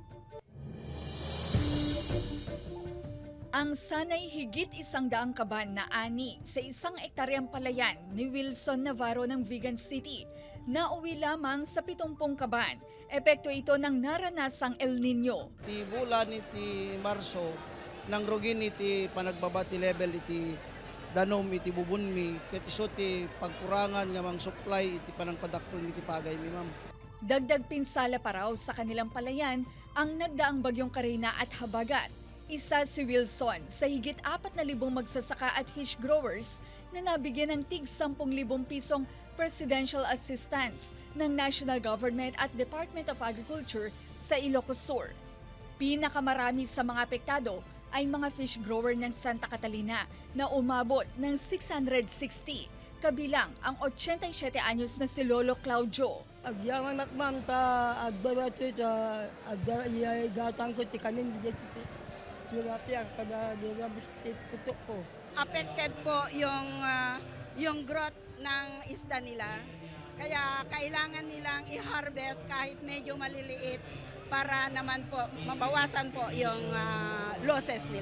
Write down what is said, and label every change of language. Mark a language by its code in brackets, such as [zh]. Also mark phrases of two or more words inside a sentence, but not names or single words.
[tl] Ang sanay higit 100 kaban na ani sa 1 ektaryang palayan ni Wilson Navarro ng Vigan City nauwi lamang sa 70 kaban. Epekto ito ng naranasang El Nino. [ilo] Ti bulan iti Marso nang rugin iti panagbabati level iti danom iti bubunmi ket iso ti pagkurangan nga mang supply iti panangpadakkel iti pagay mi ma'am. [tl] Dagdag pinsala pa raw sa kanilang palayan ang nagdaang bagyong Karina at Habagat. Isa si Wilson sa higit 4,000 magsasaka at [en] fish growers [tl] na nabigyan ng tig 10,000 pisong [en] presidential assistance [tl] ng National Government at Department of Agriculture sa Ilocos Sur. Pinakamarami sa mga apektado ay mga [en] fish grower [tl] ng Santa Catalina na umabot ng 660, kabilang ang 87 anyos na si Lolo Claudio. [ilo] Agyaman ma'am ta agbabato sa agdatang ko si kanin di tilapia kada dirabis putok ko. [tl] Affected po yung growth ng isda nila. Kaya kailangan nilang i-harvest kahit medyo maliliit para naman po mabawasan po yung losses nila.